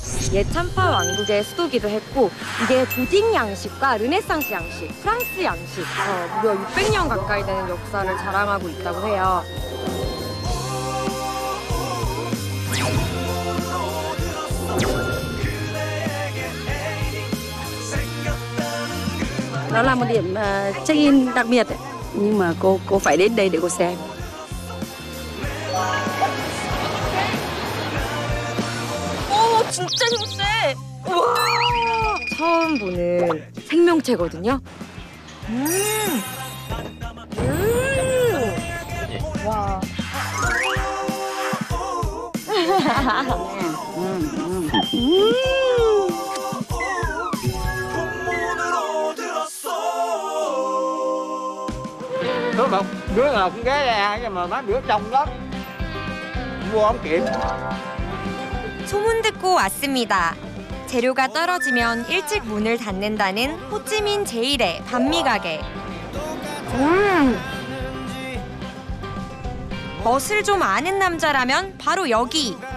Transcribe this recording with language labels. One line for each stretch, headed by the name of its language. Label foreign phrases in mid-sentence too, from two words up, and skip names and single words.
Korean: 옛 참파 왕국의 수도기도 했고 이게 고딕 양식과 르네상스 양식, 프랑스 양식 무려 600년 가까이 되는 역사를 자랑하고 있다고 해요.
Vietnamese: Đó là một điểm check-in đặc biệt ấy. Nhưng mà cô phải đến đây để cô xem.
Korean: 오, 진짜 힘세! 우와! 처음 보는 생명체거든요. 와.
Vietnamese: Một đứa là con gái ra nhưng mà mấy đứa trong đó mua không kịp.
Korean: 소문 듣고 왔습니다. 재료가 떨어지면 일찍 문을 닫는다는 호찌민 제1의 반미 가게. 멋을 좀 아는 남자라면 바로 여기.